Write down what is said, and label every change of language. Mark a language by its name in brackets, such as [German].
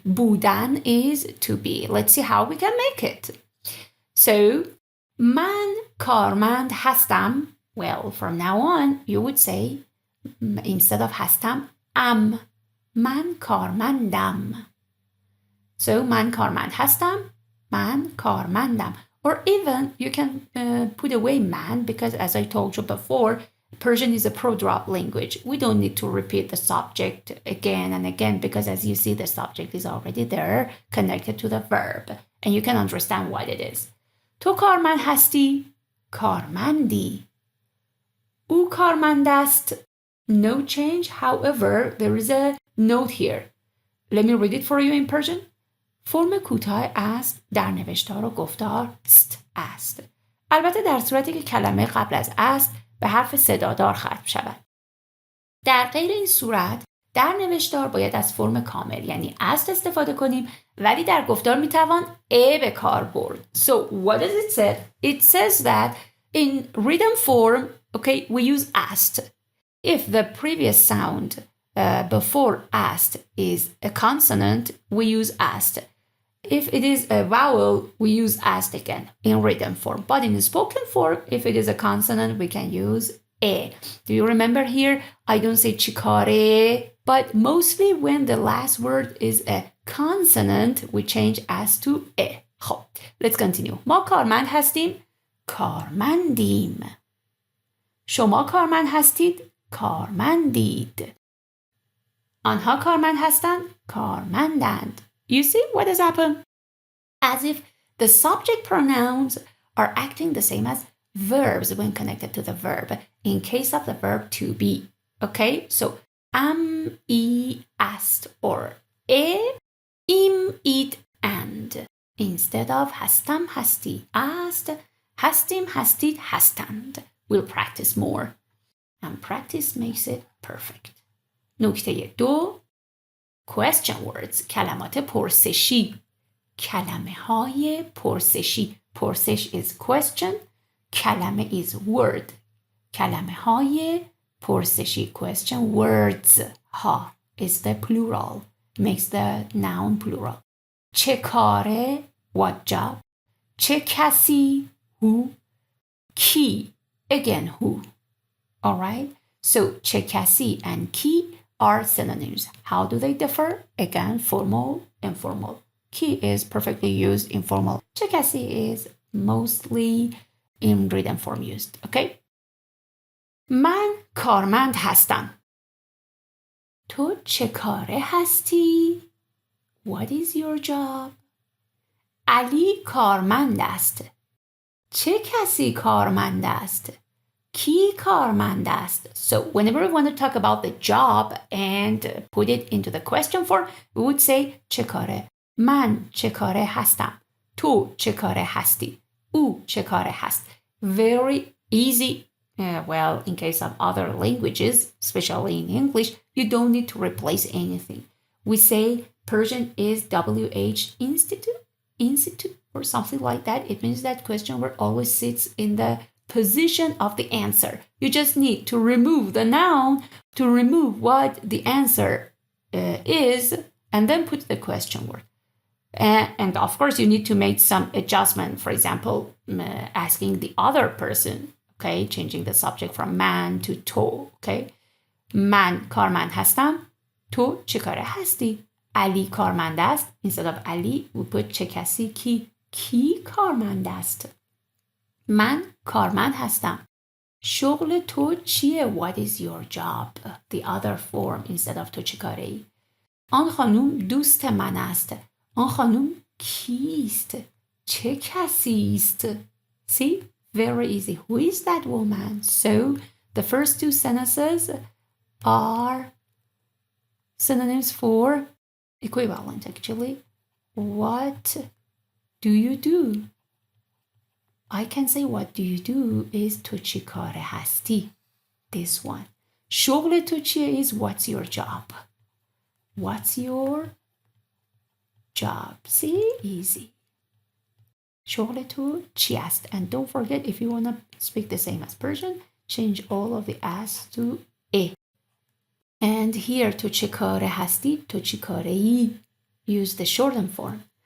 [Persian] بودن [English] is to be. Let's see how we can make it. [Persian] So, من کارمند هستم. [English] Well, from now on, you would say, instead of هستم, am. [Persian] من کارمندم. So, من کارمند هستم. من کارمندم. [English] Or even, you can put away man, because as I told you before, Persian is a pro-drop language. We don't need to repeat the subject again and again, because as you see, the subject is already there, connected to the verb. And you can understand what it is. [Persian] تو کارمند هستی؟ کارمندی. او کارمند است. [English] No change. However, there is a note here. Let me read it for you in Persian. [Persian] فرم کوتاه است در نوشتار و گفتار است. البته در صورتی که کلمه قبل از است به حرف صدادار ختم شود. در غیر این صورت در نوشتار باید از فرم کامل یعنی است استفاده کنیم، ولی در گفتار میتوان به کار برد. [English] So what does it say? It says that in written form, okay, we use asked. If the previous sound before asked is a consonant, we use asked. If it is a vowel, we use asked again in written form. But in spoken form, if it is a consonant, we can use e. Do you remember here? I don't say chikare, but mostly when the last word is a consonant, we change as to e. [Persian] خب, [English] let's continue. [Persian] ما کارمند هستیم. کارمندیم. شما کارمند هستید. کارمندید. آنها کارمند هستند. کارمندند. [English] You see what has happened? As if the subject pronouns are acting the same as verbs when connected to the verb in case of the verb to be. Okay, so am, I, ast, or im, id, and. Instead of [Persian] هستم، هستی، است، هستیم، هستید، هستند. [English] We'll practice more. And practice makes it perfect. [Persian] نکته 2. [English] Question words. [Persian] کلمات پرسشی. کلمه های پرسشی. [English] پرسش is question. کلمه is word. [Persian] کلمه های پرسشی. [English] Question words. ها is the plural. Makes the noun plural. [Persian] چه کاره? [English] What job? [Persian] چه کسی? [English] Who? کی? Again, who? Alright? So, [Persian] چه کسی [English] and کی are synonyms. How do they differ? Again, formal, informal. Ki is perfectly used in formal. [Persian] چه کسی [English] is mostly in written form used. Okay? [Persian] من کارمند هستم. تو چه کاره هستی؟ [English] What is your job? [Persian] علی کارمند است. چه کسی کارمند است؟ کی کارمند است? [English] So whenever we want to talk about the job and put it into the question form, we would say [Persian] چه کاره؟ من چه کاره هستم؟ تو چه کاره هستی؟ او چه کاره هست؟ [English] Very easy. Well, in case of other languages, especially in English, you don't need to replace anything. We say Persian is WH institute or something like that. It means that question word always sits in the position of the answer. You just need to remove the noun to remove what the answer is and then put the question word. And of course, you need to make some adjustment. For example, asking the other person, okay, changing the subject from man to to, okay. [Persian] من کارمند هستم. تو چه کاره هستی؟ علی کارمند است. [English] Instead of [Persian] علی, we put چه کسی کی کارمند است. من کارمند هستم. شغل تو چیه؟ [English] What is your job? The other form instead of [Persian] تو چه کاره ای؟ آن خانوم دوست من است. آن خانوم کیست؟ چه کسی است؟ [English] See? Very easy. Who is that woman? So the first two sentences are synonyms for equivalent actually. What do you do? I can say what do you do is [Persian] تو چی کاره هستی. [English] This one. [Persian] شغل تو چیه [English] is what's your job. What's your job? See? Easy. [Persian] شغل تو چی است? [English] And don't forget, if you want to speak the same as Persian, change all of the as to e. And here [Persian] تو چه کاره هستی؟ تو چی کاره ای؟ [English] Use the shortened form.